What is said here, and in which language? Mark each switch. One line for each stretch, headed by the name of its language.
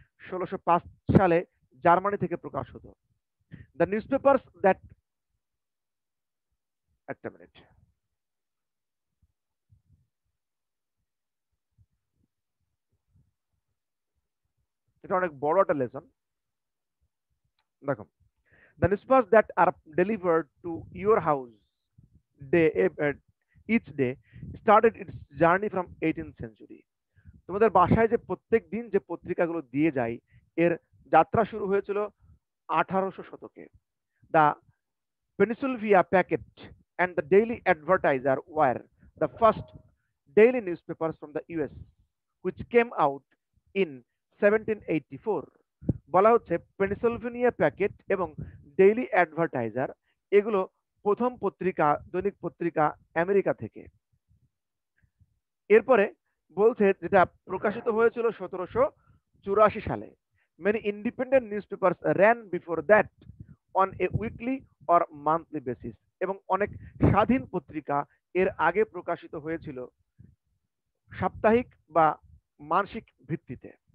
Bangla: 1605 সালে জার্মানি থেকে প্রকাশ হতো।
English: The newspapers that
Bangla: একটা মিনিট, এটা অনেক বড় একটা লেসন। দেখো,
English: the newspapers that are delivered to your house day each day started its journey from 18th century।
Bangla: তোমাদের বাসায় যে প্রত্যেক দিন যে পত্রিকাগুলো দিয়ে যায়, এর যাত্রা শুরু হয়েছিল 1800 শতকে।
English: The Pennsylvania packet and the Daily Advertiser were the first daily newspapers from the US, which came out in 1784।
Bangla: বলা হচ্ছে পেনিসিলভেনিয়া প্যাকেট এবং ডেইলি অ্যাডভার্টাইজার এগুলো প্রথম পত্রিকা, দৈনিক পত্রিকা আমেরিকা থেকে। এরপরে বলছে যেটা প্রকাশিত হয়েছিল 1784 সালে।
English: many independent newspapers ran before that on a weekly or monthly basis,
Bangla: এবং অনেক স্বাধীন পত্রিকা এর আগে প্রকাশিত হয়েছিল সাপ্তাহিক বা মাসিক ভিত্তিতে।